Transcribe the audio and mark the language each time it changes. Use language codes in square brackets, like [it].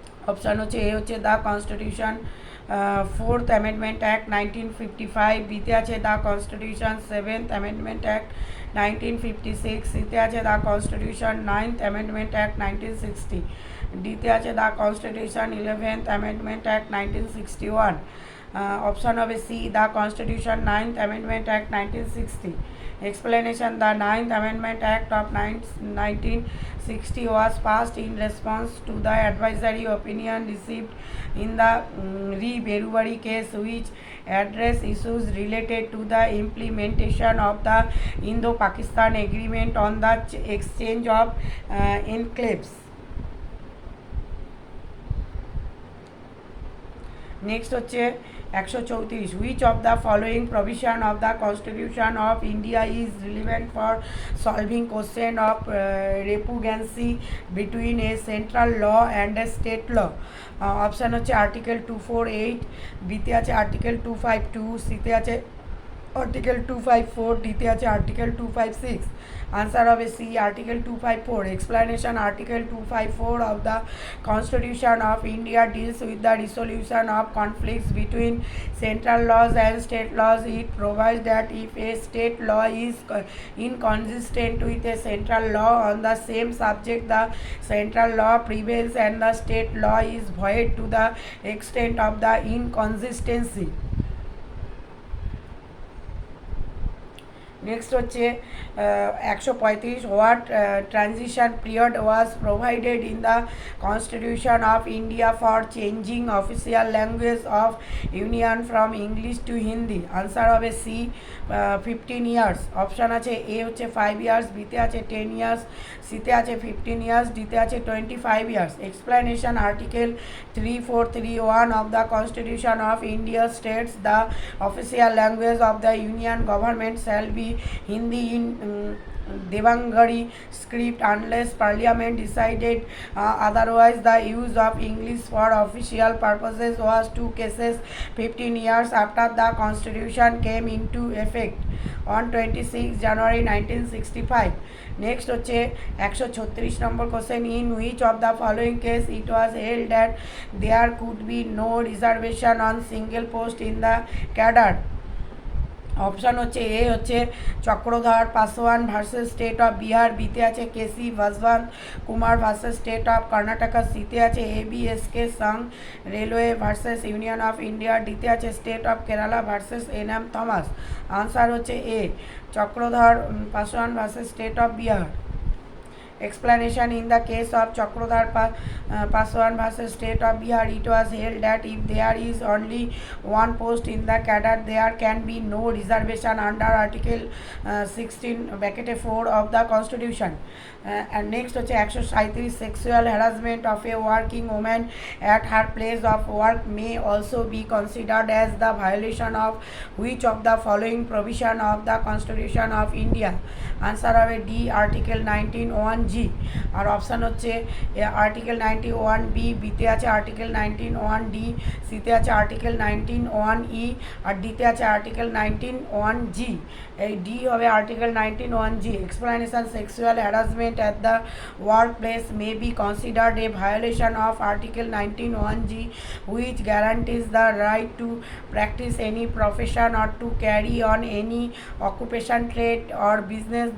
[bn] Option হচ্ছে এ হচ্ছে the constitution 4th amendment act 1955, বিতে আছে the constitution 7th amendment act 1956, সিতে আছে the constitution 9th amendment act 1960, ডিতে আছে the constitution 11th amendment act 1961। Option হবে C, the constitution 9th amendment act 1960। [en] Explanation: the 9th Amendment Act of 1960 was passed in response to the advisory opinion received in the Re Berubari case, which addressed issues related to the implementation of the Indo-Pakistan Agreement on the exchange of enclaves. Next [bn] হচ্ছে [en] 134, which of the following provision of the constitution of India is relevant for solving question of repugnancy between a central law and a state law? [bn] Option হচ্ছে article 248, বিতে আছে article 252, সিতে আছে article 254, ডিতে আছে article 256। Answer হবে C, article 254। [en] Explanation: article 254 of the Constitution of India deals with the resolution of conflicts between central laws and state laws. It provides that if a state law is inconsistent with a central law on the same subject, the central law prevails and the state law is void to the extent of the inconsistency. Next [bn] হচ্ছে [en] 135, what transition period was provided in the constitution of India for changing official language of union from English to Hindi? [bn] Answer হবে C, 15 years. Option আছে এ হচ্ছে 5 years, বিতে আছে 10 years, সিতে আছে 15 years, ডিতে আছে 25 years. [en] Explanation: article 3431 of the Constitution of India states the official language of the Union government shall be Hindi in Devangari script unless Parliament decided otherwise. The use of English for official purposes was two cases 15 years after the Constitution came into effect on 26 January 1965. Next [bn] হচ্ছে 136 নম্বর [en] Question, in which of the following case it was held that there could be no reservation on single post in the cadre. [bn] Option হচ্ছে এ হচ্ছে Chakradhar Paswan versus state of Bihar, বিতে আছে কেসি ভাসবান Kumar versus state of Karnataka, সিতে আছে এবিএসকে সাং railway versus union of India, ডিতে আছে state of Kerala versus NM Thomas. Answer হচ্ছে এ Chakradhar Paswan versus state of Bihar. [en] Explanation: in the case of Chakrodhar Paswan vs State of Bihar, it was held that if there is only one post in the cadre, there can be no reservation under Article 16(4) of the Constitution. And next [bn] হচ্ছে [en] 137, sexual harassment of a working woman at her place of work may also be considered as the violation of which of the following provision of the Constitution of India? Answer [bn] হবে [en] D, Article 19(1)(g). [bn] আর option হচ্ছে article 91(b), বিতে আছে article 91(1)(d), সিতে আছে article 91(1)(e) আর ডিতে আছে article 91(1)(g). এই D হবে article 91(1)(g). [en] Explanation: sexual harassment at the workplace may be considered a violation of Article 19(1)(g), which guarantees the right to practice any profession or to carry on any occupation, trade or business.